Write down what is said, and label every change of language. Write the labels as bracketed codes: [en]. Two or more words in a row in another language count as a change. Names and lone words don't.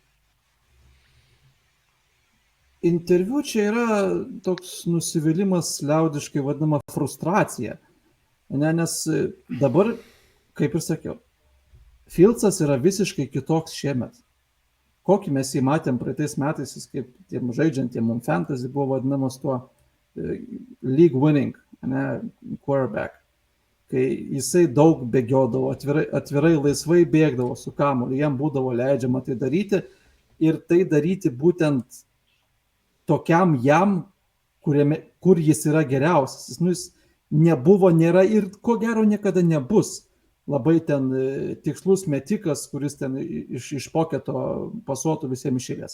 [lt] Interviu čia yra toks nusivylimas, liaudiškai vadinama frustracija. Nes dabar, kaip ir sakiau, Fieldsas yra visiškai kitoks šiemet. Kokį mes jį matėm praeitais metais, jis kaip tiem žaidžiantiem fantasy buvo vadinamas tuo [en] league winning, quarterback. [lt] Kai jisai daug bėgiodavo, atvirai laisvai bėgdavo su kamuoliu, jam būdavo leidžiama tai daryti ir tai daryti būtent tokiam jam, kur jis yra geriausias. Jis nebuvo, nėra ir ko gero niekada nebus labai ten tikslus metikas, kuris ten iš poketo pasuotų visiems išėlės.